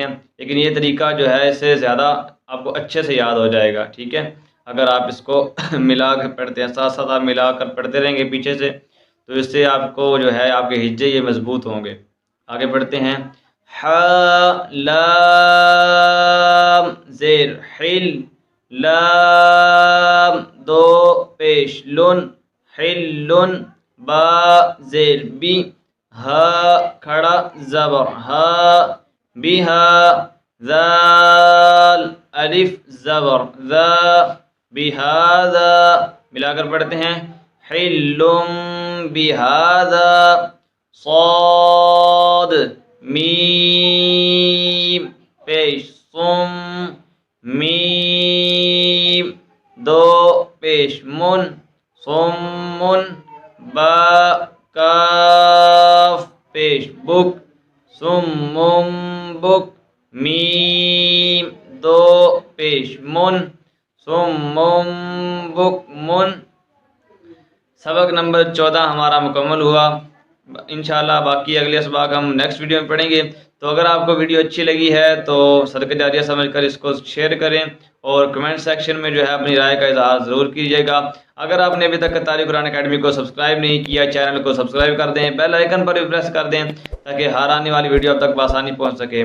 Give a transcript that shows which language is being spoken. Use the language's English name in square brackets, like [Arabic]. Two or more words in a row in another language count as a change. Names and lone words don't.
[Urdu] لیکن یہ طریقہ جو ہے اس سے زیادہ آپ کو اچھے سے یاد ہو جائے گا. ٹھیک ہے، اگر آپ اس کو ملا کر پڑھتے ہیں، ساتھ ساتھ آپ ملا کر پڑھتے رہیں گے پیچھے سے، تو اس سے آپ کو جو ہے آپ کے ہجے یہ مضبوط ہوں گے. آگے بڑھتے ہیں. ح لام زیر حل لام دو پیش لن حلن با زیر بی ہا کھڑا زبر ہا بہا ذال الف زبر ذا بہذا. ملا کر پڑھتے ہیں حلم بہذا صاد میم پیش صم میم دو پیش من صمن با کاف پیش بک صمم بک میم دو پیش من صمم بک من. سبق نمبر 14 ہمارا مکمل ہوا. [Arabic] انشاءاللہ [Urdu] باقی اگلے اسباق ہم [English] next video [Urdu] میں پڑھیں گے. تو اگر آپ کو ویڈیو اچھی لگی ہے تو صدقہ جاریہ سمجھ کر اس کو شیئر کریں اور [English] comment section [Urdu] میں جو ہے اپنی رائے کا اظہار ضرور کیجیے گا. اگر آپ نے ابھی تک تاریخ قرآن اکیڈمی کو سبسکرائب نہیں کیا، چینل کو سبسکرائب کر دیں، [English] bell icon [Urdu] پر بھی پریس کر دیں تاکہ ہر آنے والی ویڈیو اب تک بآسانی پہنچ سکے.